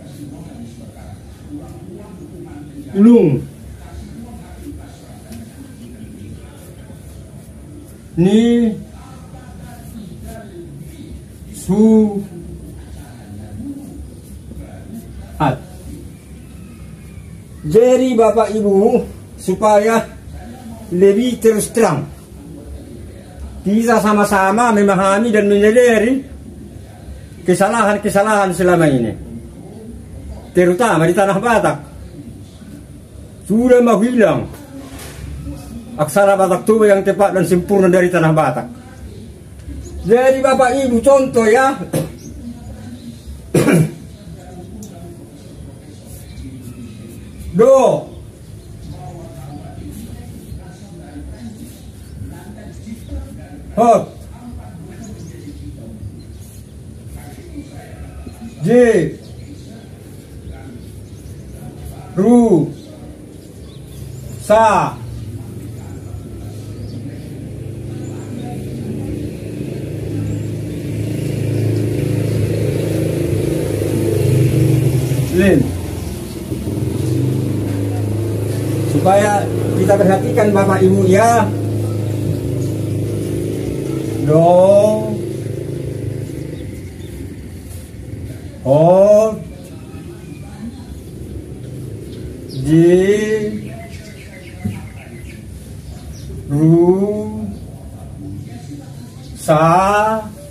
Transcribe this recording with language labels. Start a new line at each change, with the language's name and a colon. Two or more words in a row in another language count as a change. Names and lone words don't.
Indonesian: lung, ni, su, at. Jadi Bapak Ibu, supaya lebih terus terang kita sama-sama memahami dan menyadari kesalahan-kesalahan selama ini, terutama di Tanah Batak. Sudah mau hilang aksara Batak Toba yang tepat dan sempurna dari Tanah Batak. Jadi Bapak Ibu contoh ya, do, hot, j, ru, sa, lin. Supaya kita perhatikan Bapak Ibu ya. Do, ho, ji, ru, sa,